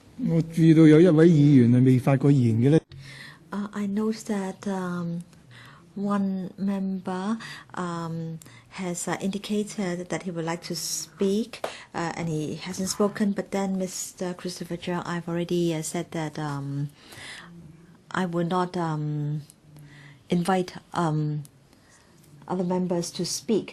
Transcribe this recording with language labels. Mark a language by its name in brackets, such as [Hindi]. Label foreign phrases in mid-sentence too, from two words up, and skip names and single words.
[Cantonese] 我注意到有一位議員係未發過言嘅咧。 [English] I noticed that one member has indicated that he would like to speak, and he hasn't spoken. But then, Mr. Christopher Cheuk, I've already said that I will not invite other members to speak.